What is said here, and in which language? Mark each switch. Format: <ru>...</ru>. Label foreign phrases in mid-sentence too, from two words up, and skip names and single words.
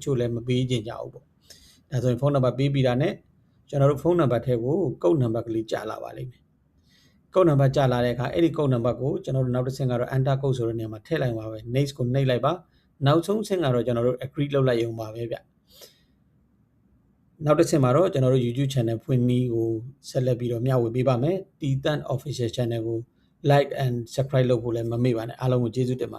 <my>ချို့လည်းမပေးချင်ကြဘူးပေါ့ဒါဆိုရင်</my> <en>phone number</en> <my>ပေးပြီးတာနဲ့ကျွန်တော်တို့</my> <en>phone number</en> <my>ထဲကို</my> <en>code number</en> <my>ကလေးကြာလာပါလိမ့်မယ်</my> <en>code number</en> <my>ကြာလာတဲ့အခါအဲ့ဒီ</my> <en>code number</en> <my>ကိုကျွန်တော်တို့နောက်တစ်ဆင့်ကတော့</my> <en>enter code</en> <my>ဆိုတဲ့နေရာမှာထည့်လိုက်ပါပဲ next ကိုနှိပ်လိုက်ပါနောက်ဆုံးဆင့်ကတော့ကျွန်တော်တို့ agree လုပ်လိုက်ရုံပါပဲဗျနောက်တစ်ဆင့်မှာတော့ကျွန်တော်တို့</my> <en>YouTube channel</en> <my>ဖွင့်နည်းကိုဆက်လက်ပြီးတော့မျှဝေပေးပါမယ်တီတန့်</my> <en>official channel</en> <my>ကို</my> <en>like and subscribe</en> <my>လုပ်ဖို့လည်းမမေ့ပါနဲ့အားလုံးကိုကျေးဇူးတင်ပါ</my>